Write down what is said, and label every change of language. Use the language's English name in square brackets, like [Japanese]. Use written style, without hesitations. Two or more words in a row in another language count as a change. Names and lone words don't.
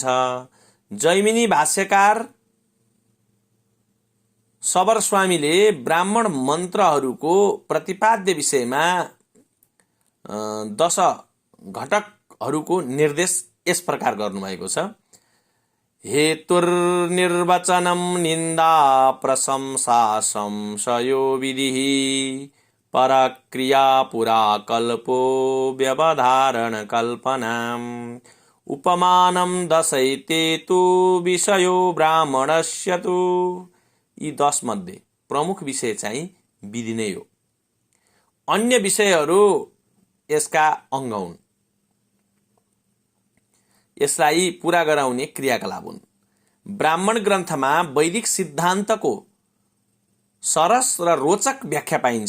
[Nepali] जैमिनी भाष्यकार सबर स्वामीले ब्राह्मण मन्त्रहरूको प्रतिपाद्य विषयमा 10 घटकहरूको निर्देश यस प्रकार गर्नुभएको छ। [Sanskrit] हेतुर्निर्वचनम निन्दा प्रशंसा संशयो विधिः परक्रिया पुरा कल्पो व्यवधारण कल्पनाम् उपमानं दशैते तु विषयो ब्राह्मणस्य तु। [Nepali] यी 10 मध्ये प्रमुख विषय चाहिँ विधि नै हो। अन्य विषयहरू यसका अङ्ग हुन्, यसलाई पूरा गराउने क्रियाकलाप हुन्। ब्राह्मण ग्रन्थमा वैदिक सिद्धान्तको सरस र रोचक व्याख्या पाइन्छ।